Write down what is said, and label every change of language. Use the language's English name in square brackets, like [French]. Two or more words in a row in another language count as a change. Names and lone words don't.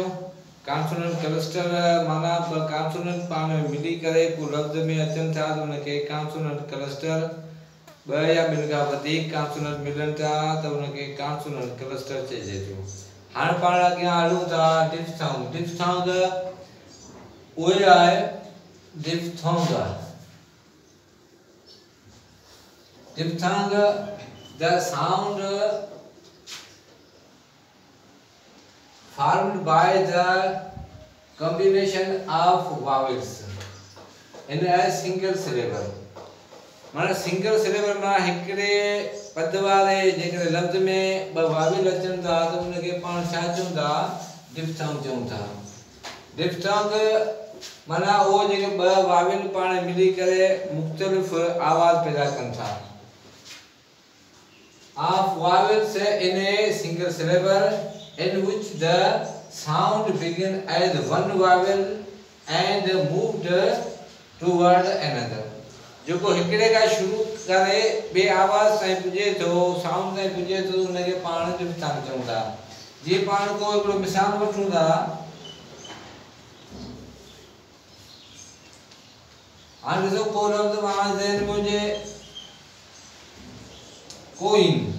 [English] consonant cluster [Sindhi] माना कॉन्सोनेंट पाण में मिली करे को लफ़्ज़ में अचनि था त उनखे [English] consonant cluster [Sindhi] ॿ या ॿिनि खां वधीक कॉन्सोनेंट मिलनि था त उनखे [English] consonant cluster [Sindhi] चइजे थो। हाणे पाण अॻियां हलूं था डिफ्थोंग। डिफ्थोंग उहे आहे डिफ्थोंग। [English] डिफ्थोंग the sound formed by the combination of vowels in a single syllable। [Sindhi] माना [English] single syllable [Sindhi] माना हिकड़े पद वारे जेकॾहिं लफ़्ज़ में ॿ वाविल अचनि था त उनखे पाण छा चऊं था? डिफ्थोंग चऊं था। डिफ्थोंग माना उहो जेके ॿ वाविल पाण मिली करे मुख़्तलिफ़ आवाज़ पैदा कनि था। [English] Of vowels in a single syllable in which the sound begin as one vowel and moved toward another। [Sindhi] जो को हिकड़े का शुरू करे बे आवाज ताईं पुजे थो, साउंड ताईं पुजे थो, उनखे पाण डिफ्थोंग चऊं था। जी पाण को हिकड़ो मिसाल वठूं था। हाणे ॾिसो को लफ़्ज़ पाण ज़हन में हुजे कोइन।